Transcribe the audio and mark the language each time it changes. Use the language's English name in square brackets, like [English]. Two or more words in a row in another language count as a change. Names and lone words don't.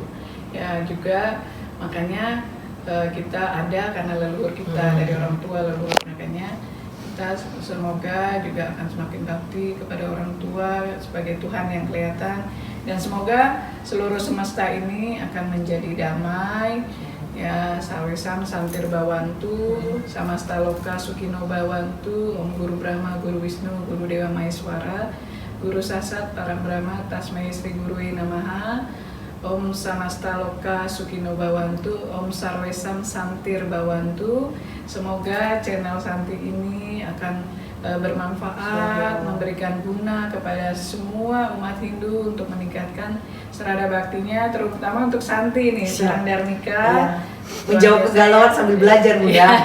[Indonesian] Ya, juga makanya kita ada karena leluhur kita, dari orang tua leluhur, makanya kita semoga juga akan semakin bakti kepada orang tua sebagai Tuhan yang kelihatan, dan semoga seluruh semesta ini akan menjadi damai. Ya, [Sanskrit] Sarwesam Santir Bawantu, Samasta Loka Sukino Bawantu, Om Guru Brahma, Guru Wisnu, Guru Dewa Maheswara, Guru Sasat Param Brahma, Tasmai Sri Gurui Namaha, Om Samasta Loka Sukino Bawantu, Om Sarwesam Santir Bawantu. [Indonesian] Semoga channel Santi ini akan bermanfaat, memberikan guna kepada semua umat Hindu untuk meningkatkan serada baktinya, terutama untuk Santi nih, Sarang Dharmika. Menjawab kegalauan sambil belajar Bunda.